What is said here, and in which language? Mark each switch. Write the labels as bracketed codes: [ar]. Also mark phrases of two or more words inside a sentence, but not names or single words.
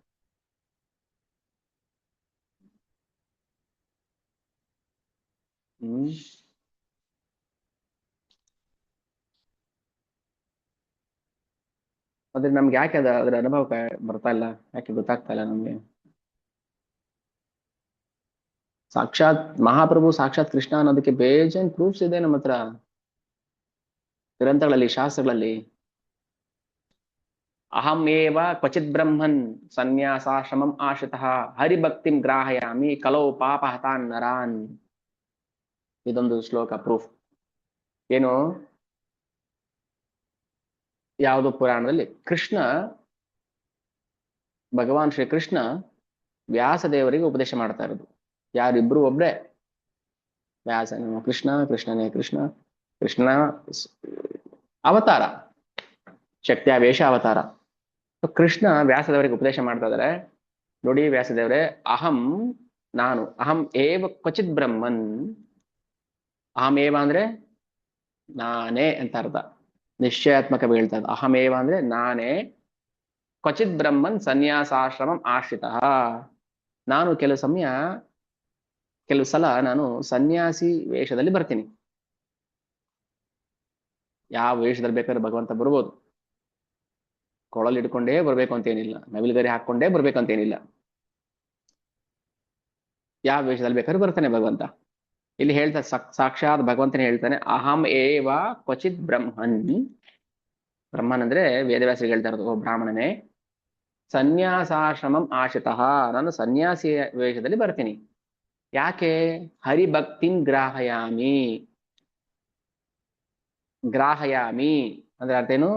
[kn] ಆದ್ರೆ ನಮ್ಗೆ ಯಾಕೆ ಅದ್ರ ಅನುಭವ ಬರ್ತಾ ಇಲ್ಲ? ಯಾಕೆ ಗೊತ್ತಾಗ್ತಾ ಇಲ್ಲ ನಮ್ಗೆ? ಸಾಕ್ಷಾತ್ ಮಹಾಪ್ರಭು, ಸಾಕ್ಷಾತ್ ಕೃಷ್ಣ ಅನ್ನೋದಕ್ಕೆ ಬೇಜಾನ್ ಪ್ರೂಫ್ಸ್ ಇದೆ ನಮ್ಮ ಹತ್ರ, ಗ್ರಂಥಗಳಲ್ಲಿ, ಶಾಸ್ತ್ರಗಳಲ್ಲಿ. [sa] ಅಹಂ ಏವ ಕ್ವಚಿತ್ ಬ್ರಹ್ಮನ್ ಸನ್ಯಾಸಾಶ್ರಮಂ ಆಶ್ರಿತಃ ಹರಿಭಕ್ತಿಂ ಗ್ರಾಹಯಾಮಿ ಕಲೌ ಪಾಪ ಹತಾನ್ ನರಾನ್. [kn] ಇದೊಂದು ಶ್ಲೋಕ ಪ್ರೂಫ್. ಏನು? ಯಾವುದು ಪುರಾಣದಲ್ಲಿ ಕೃಷ್ಣ, ಭಗವಾನ್ ಶ್ರೀ ಕೃಷ್ಣ ವ್ಯಾಸದೇವರಿಗೆ ಉಪದೇಶ ಮಾಡ್ತಾ ಇರೋದು. ಯಾರಿಬ್ರು ಒಬ್ರೇ, ವ್ಯಾಸನೇ ಕೃಷ್ಣ, ಕೃಷ್ಣನೇ ಕೃಷ್ಣ. ಕೃಷ್ಣ ಅವತಾರ, ಶಕ್ತಿಯಾವೇಶ ಅವತಾರ. ಕೃಷ್ಣ ವ್ಯಾಸದೇವರಿಗೆ ಉಪದೇಶ ಮಾಡ್ತಾ ಇದ್ದಾರೆ. ನೋಡಿ ವ್ಯಾಸದೇವರೇ, ಅಹಂ, ನಾನು, [sa] ಅಹಂ ಏವ ಕ್ವಚಿತ್ ಬ್ರಹ್ಮನ್. ಅಹಂ ಏವ [kn] ಅಂದ್ರೆ ನಾನೇ ಅಂತ ಅರ್ಥ, ನಿಶ್ಚಯಾತ್ಮಕ ಹೇಳ್ತಾ ಇದ್ದ. ಅಹಮೇವ ಅಂದ್ರೆ ನಾನೇ, [sa] ಕ್ವಚಿತ್ ಬ್ರಹ್ಮನ್ ಸನ್ಯಾಸಾಶ್ರಮಂ ಆಶ್ರಿತ. [kn] ನಾನು ಕೆಲವು ಸಲ ನಾನು ಸನ್ಯಾಸಿ ವೇಷದಲ್ಲಿ ಬರ್ತೀನಿ. ಯಾವ ವೇಷದಲ್ಲಿ ಬೇಕಾದ್ರೆ ಭಗವಂತ ಬರ್ಬೋದು. ಕೊಳಲ್ ಹಿಡ್ಕೊಂಡೇ ಬರ್ಬೇಕು ಅಂತೇನಿಲ್ಲ, ನವಿಲುಗರಿ ಹಾಕೊಂಡೇ ಬರ್ಬೇಕಂತೇನಿಲ್ಲ. ಯಾವ ವೇಷದಲ್ಲಿ ಬೇಕಾದ್ರೂ ಬರ್ತಾನೆ ಭಗವಂತ. ಇಲ್ಲಿ ಹೇಳ್ತಾ ಸಾಕ್ಷಾತ್ ಭಗವಂತನೇ ಹೇಳ್ತಾನೆ, [sa] ಅಹಂ ಏವ ಕ್ವಚಿತ್ ಬ್ರಹ್ಮನ್. [kn] ಬ್ರಹ್ಮನ್ ಅಂದ್ರೆ ವೇದವ್ಯಾಸರಿಗೆ ಹೇಳ್ತಾ ಇರೋದು, ಓ ಬ್ರಾಹ್ಮಣನೇ, [sa] ಸನ್ಯಾಸಾಶ್ರಮಂ ಆಶಿತಃ, [kn] ನಾನು ಸನ್ಯಾಸಿ ವೇಷದಲ್ಲಿ ಬರ್ತೀನಿ. [sa] ಯಾಕೆ? ಹರಿಭಕ್ತಿಂ ಗ್ರಾಹಯಾಮಿ. [kn] ಗ್ರಾಹಯಾಮಿ ಅಂದ್ರೆ ಅರ್ಥ ಏನು?